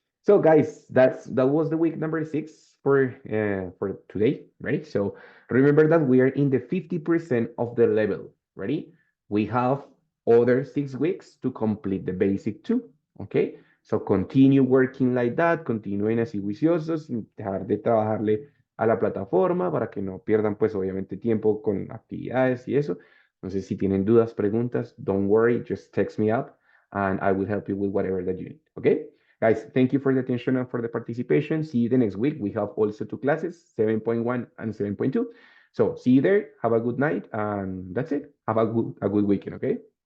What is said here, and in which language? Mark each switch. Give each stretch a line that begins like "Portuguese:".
English: So, guys, that was the week number 6 for today. Ready? So remember that we are in the 50% of the level. Ready? We have other 6 weeks to complete the basic 2. Okay? So continue working like that.
Spanish: Continúen así juiciosos, sin dejar de trabajarle a la plataforma para que no pierdan, pues, obviamente, tiempo con actividades y eso. Entonces, si tienen dudas, preguntas,
English: don't worry, just text me up and I will help you with whatever that you need. Okay? Guys, thank you for the attention and for the participation. See you the next week. We have also 2 classes, 7.1 and 7.2. So see you there. Have a good night. And that's it. Have a good weekend, okay?